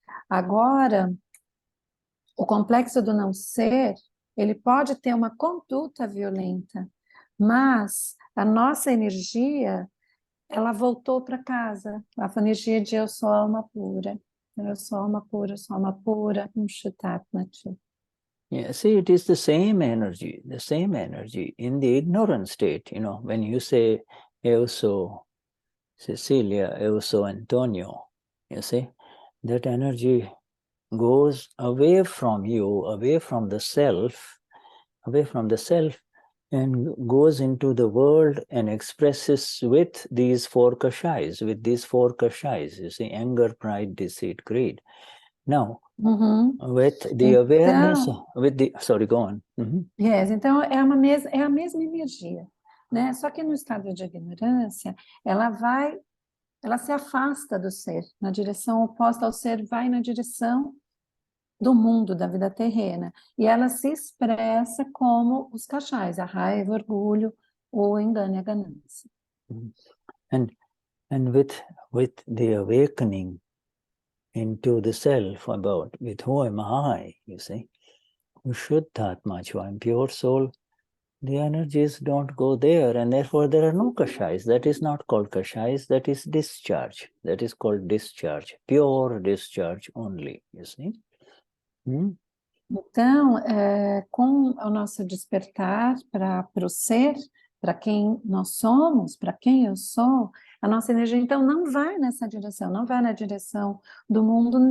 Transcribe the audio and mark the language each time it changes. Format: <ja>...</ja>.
<pt>Agora, o complexo do não ser, ele pode ter uma conduta violenta, mas a nossa energia, ela voltou para casa, a energia de eu sou alma pura. Eu sou alma pura, Vishuddhatma.</pt> <en>Yeah, see, it is the same energy in the ignorant state, when you say,</en> <pt>eu sou Cecilia, eu sou Antonio,</pt> <en>you see, that energy goes away from you, away from the self, away from the self, and goes into the world and expresses with these four kashais, you see, anger, pride, deceit, greed. Now, with the awareness, with the, sorry, go on.</en> <pt>Yes, então é a mesma energia, né? Só que no estado de ignorância, ela se afasta do ser, na direção oposta ao ser, vai na direção do mundo, da vida terrena. E ela se expressa como os kashais, a raiva, o orgulho, o engano e a ganância.</pt> <en>And with the awakening into the self about with who am I, you see, Vishuddhatma, I am pure soul, the energies don't go there, and therefore there are no kashais. That is not called kashais, that is discharge. That is called discharge, pure discharge only, you see.</en> <pt>Então, com o nosso despertar para o ser, para quem nós somos, para quem eu sou, a nossa energia então não vai nessa direção, não vai na direção do mundo.</pt>